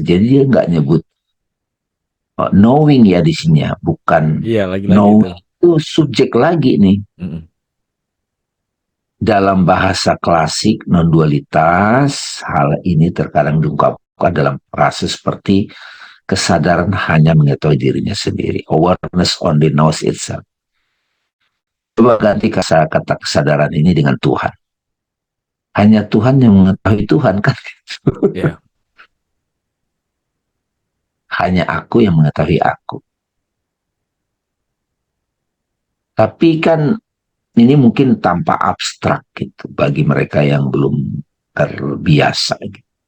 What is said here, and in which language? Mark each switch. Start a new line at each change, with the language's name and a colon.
Indonesian: Jadi dia nggak nyebut knowing ya di sini ya, bukan Iya, lagi-lagi itu. knowing, itu subjek lagi nih. Mm-mm. Dalam bahasa klasik non dualitas, hal ini terkadang diungkapkan dalam frase seperti kesadaran hanya mengetahui dirinya sendiri.
English: Awareness only knows itself.
Indonesian: Coba ganti kata kesadaran ini dengan Tuhan. Hanya Tuhan yang mengetahui Tuhan kan. Ya. Hanya aku yang mengetahui aku. Tapi kan ini mungkin tampak abstrak gitu bagi mereka yang belum terbiasa. Gitu.